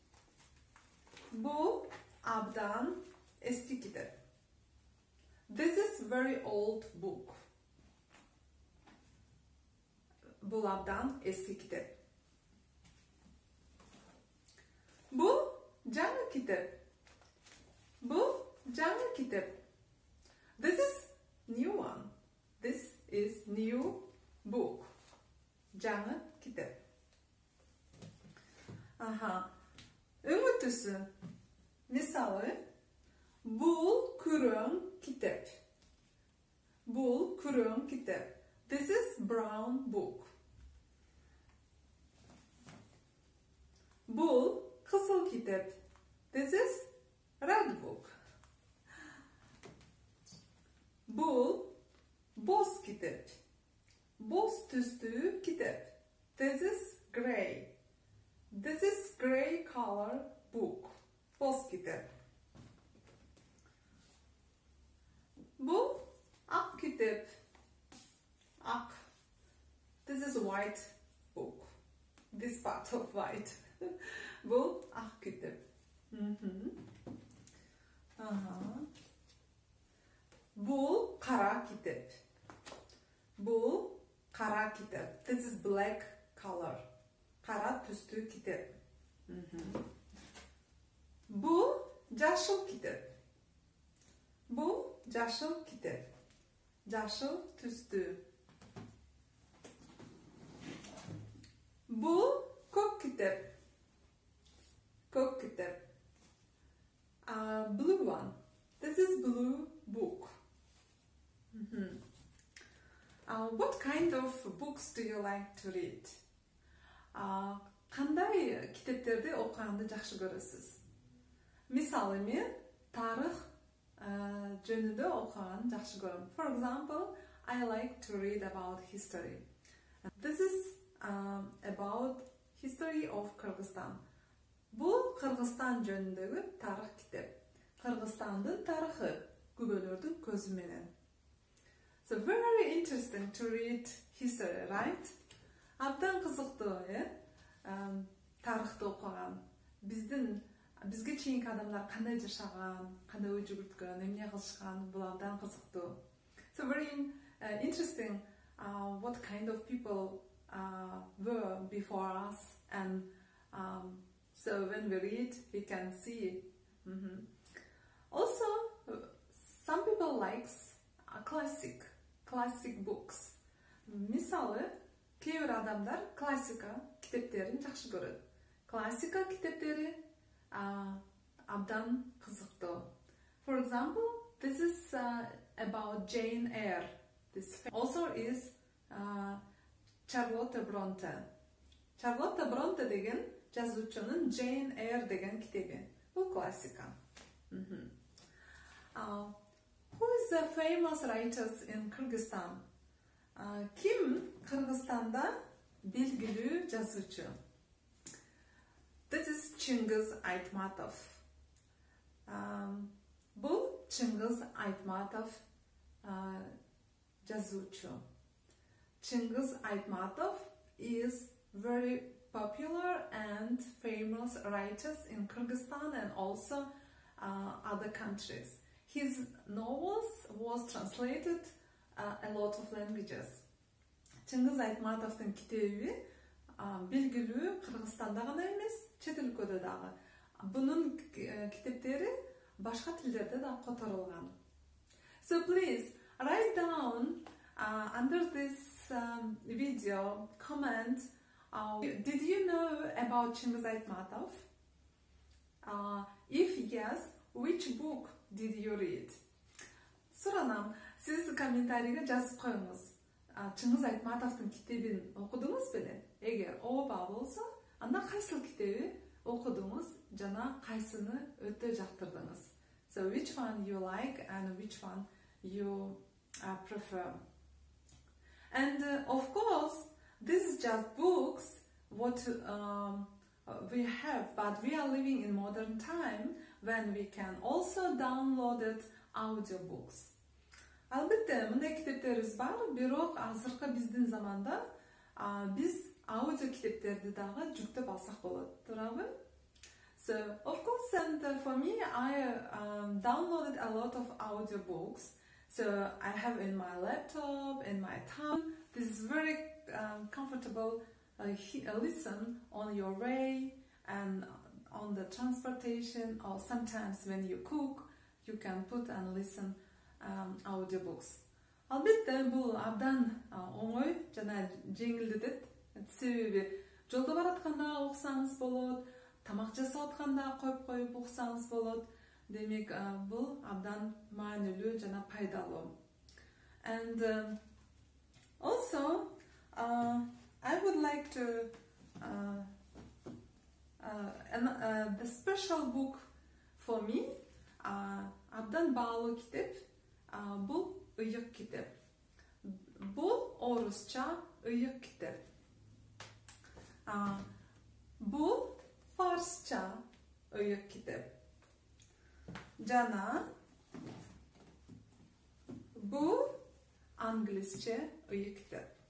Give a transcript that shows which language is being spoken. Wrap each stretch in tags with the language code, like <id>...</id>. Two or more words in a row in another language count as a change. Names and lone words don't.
<ky>Бул абдан эски китеп.</ky> <en>This is very old book.</en> <ky>Бул абдан эски китеп. Бул жаңы китеп. Бул жаңы китеп.</ky> <en>This is new one. This is new book.</en> <ky>Жаңы китеп. Өңү түсү. Мисалы, бул күрөң китеп. Бул күрөң китеп.</ky> <en>This is brown book.</en> <ky>Бул кызыл китеп.</ky> <en>This is red book.</en> <ky>Бул боз китеп. Боз түстүү китеп.</ky> <en>This is gray. This is gray color book.</en> <ky>Боз китеп. Бул ак китеп. Ак.</ky> <en>This is white book. This part of white.</en> <ky>Бул ак китеп. Бул кара китеп. Бул кара китеп.</ky> <en>This is black color.</en> <ky>Кара түстүү китеп. Бул жашыл китеп. Бул жашыл китеп. Жашыл түстүү. Бул көк китеп. Көк китеп.</ky> <en>Blue one. This is blue book. What kind of books do you like to read?</en> <ky>Кандай китептерди окуганды жакшы көрөсүз? Мисалы, мен тарых жөнүндө окуганды жакшы көрөм.</ky> <en>For example, I like to read about history. This is about history of Kyrgyzstan.</en> <ky>Бу Кыргызстан жөнүндөгү тарих китап. Kırgızstandын tarixi, күбөлөрдүн көзү менен.</ky> <en>So very interesting to read history, right?</en> <ky>Абдан кызыктуу, тарыхты окуган. Бизге чейинки адамдар кандай жашаган, кандай ой жүгүрткөн, эмне кылышкан, бул абдан кызыктуу.</ky> <en>So very interesting what kind of people were before us, and so when we read, we can see. Also, some people likes classic books.</en> <ky>Мисалы, кээ бир адамдар классика китептерин жакшы көрөт. Классика китептери абдан кызыктуу.</ky> <en>For example, this is about Jane Eyre. This author is Charlotte Bronte.</en> <ky>Charlotte Bronte деген жазуучунун Jane Eyre деген китеби. Бул классика.</ky> <en>Who is the famous writers in Kyrgyzstan?</en> <ky>Ким Кыргызстанда белгилүү жазуучу?</ky> <en>This is Chingiz Aytmatov.</en> <ky>Бул Chingiz Aytmatov жазуучу.</ky> <en>Chingiz Aytmatov is very popular and famous writers in Kyrgyzstan and also other countries. His novels was translated a lot of languages.</en> <ky>Chingiz Aytmatovдун китеби белгилүү Кыргызстанда гана эмес, чет өлкөдө дагы. Бунун китептери башка тилдерде да которулган.</ky> <en>So please write down under this video, comment, did you know about Chingiz Aytmatov? If yes, which book did you read?</en> <ky>Суранам, сиз комментарийге жазып коюңуз. Чыңгыз Айтматовдун китебин окудуңуз беле? Эгер ооба болсо, анда кайсыл китеби окудуңуз жана кайсыны өтө жактырдыңыз?</ky> <en>So which one you like and which one you prefer? And of course, this is just books, what we have, but we are living in modern time when we can also download it audiobooks.</en> <ky>Албетте, мындай китептерибиз бар, бирок азыркы биздин заманда биз аудио китептерди дагы жүктөп алсак болот, туурабы?</ky> <en>So, of course, and for me, I downloaded a lot of audiobooks. So, I have in my laptop, in my tablet. This is very comfortable. Listen on your way and on the transportation, or sometimes when you cook, you can put and listen audiobooks.</en> <ky>Албетте, бул абдан оңой жана жеңилдетет. Себеби жолдо баратканда окусаңыз болот, тамак жасап атканда коюп уксаңыз болот. Демек, бул абдан маанилүү жана пайдалуу.</ky> <en>And also, I would like to the special book for me,</en> <ky>абдан баалуу китеп, бул ыйык китеп. Бул орусча ыйык китеп. Бул фарсча ыйык китеп. Жана бул англисче ыйык китеп.</ky>